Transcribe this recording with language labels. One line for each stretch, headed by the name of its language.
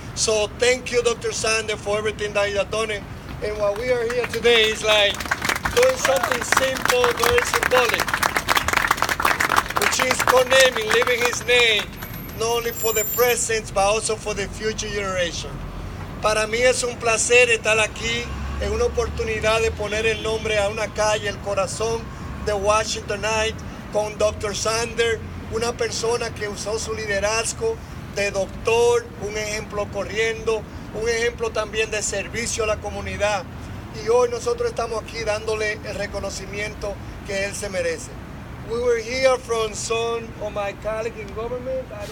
English: So thank you, Dr. Sander, for everything that you have done. And what we are here today is like doing something simple, very symbolic, which is co-naming, leaving his name, not only for the present, but also for the future generation.
Spanish: Para mí es un placer estar aquí, en una oportunidad de poner el nombre a una calle, el corazón de Washington Heights, con Dr. Sander, una persona que usó su liderazgo de doctor, un ejemplo corriendo, un ejemplo también de servicio a la comunidad. Y hoy nosotros estamos aquí dándole el reconocimiento que él se merece.
English: We were here from some of my colleagues in government.